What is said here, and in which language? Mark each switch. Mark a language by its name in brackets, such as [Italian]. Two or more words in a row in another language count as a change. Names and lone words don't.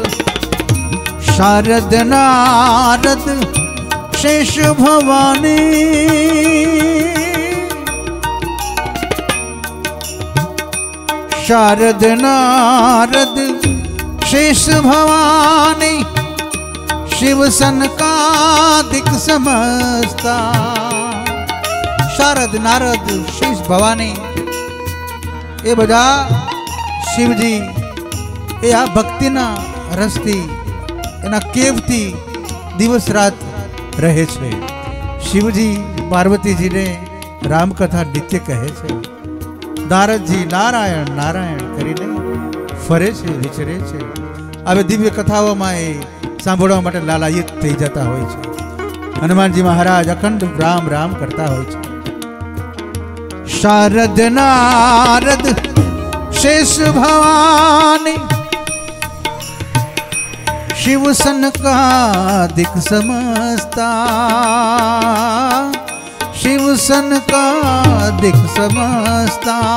[Awadhi] शारद नारद शेष भवानी, शारद नारद शेष भवानी, शिव सनकादिक समस्ता। शारद नारद शेष भवानी [Gujarati] એ બધા શિવજી એ આ ભક્તિના રસથી એના કેવથી દિવસ રાત રહે છે। શિવજી પાર્વતીજી ને રામકથા નિત્ય કહે છે, નારદજી નારાયણ નારાયણ કરીને ફરે છે વિચરે છે। આવે દિવ્ય કથાઓમાં એ સાંભળવા માટે લાલાયિત થઈ જતા હોય છે। હનુમાનજી મહારાજ અખંડ રામ રામ કરતા હોય છે। [Awadhi] शारद नारद शेष भवानी, शिव सनकादिक समस्ता, शिव सनकादिक समस्ता।